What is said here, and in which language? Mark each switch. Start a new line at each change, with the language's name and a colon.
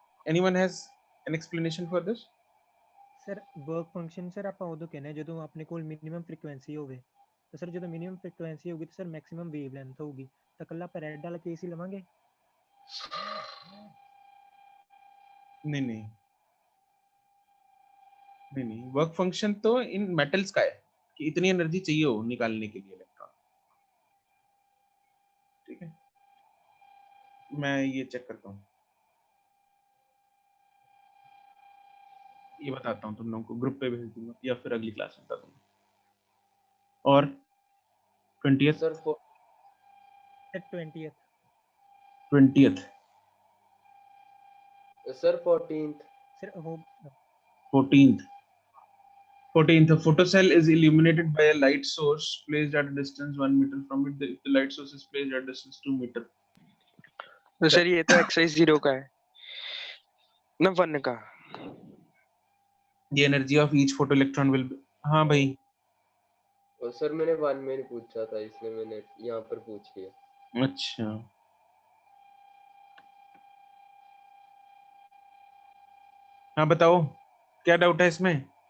English: Anyone has an explanation for this?
Punjabi: Sir work function sir ਆਪਾਂ ਉਦੋਂ ਕਹਿੰਦੇ ਹਾਂ ਜਦੋਂ ਆਪਣੇ ਕੋਲ ਮਿਨੀਮਮ ਫ੍ਰੀਕੁਐਂਸੀ ਹੋਵੇ। ਤਾਂ ਸਰ ਜਦੋਂ ਮਿਨੀਮਮ ਫ੍ਰੀਕੁਐਂਸੀ ਹੋਊਗੀ ਤਾਂ ਸਰ ਮੈਕਸਿਮਮ ਵੇਵ ਲੈਂਥ ਹੋਊਗੀ। ਤਾਂ ਇਕੱਲਾ ਆਪਾਂ ਰੈਡ ਵਾਲਾ ਕੇਸ ਹੀ ਲਵਾਂਗੇ?
Hindi: नहीं, वर्क फंक्शन तो इन मेटल्स का है कि इतनी एनर्जी चाहिए हो निकालने के लिए इलेक्ट्रॉन। ठीक है, मैं ये चेक करता हूँ, ये बताता हूँ तुम लोगों को, ग्रुप पे भेज दूंगा या फिर अगली क्लास में बता दूंगा। और 20th sir sir 20th sir 14th sir हो
English: 14th a photocell is illuminated by a light source placed at a distance 1 meter from it. The light source is placed at a distance 2 meter.
Hindi: तो sir ये तो exercise 0 का है ना 1 का।
English: The energy of each photoelectron will be, हाँ भाई
Hindi: और सर मैंने 1 में नहीं पूछा था, इसलिए मैंने यहाँ पर पूछ लिया। अच्छा, हाँ बताओ क्या डाउट है इसमें?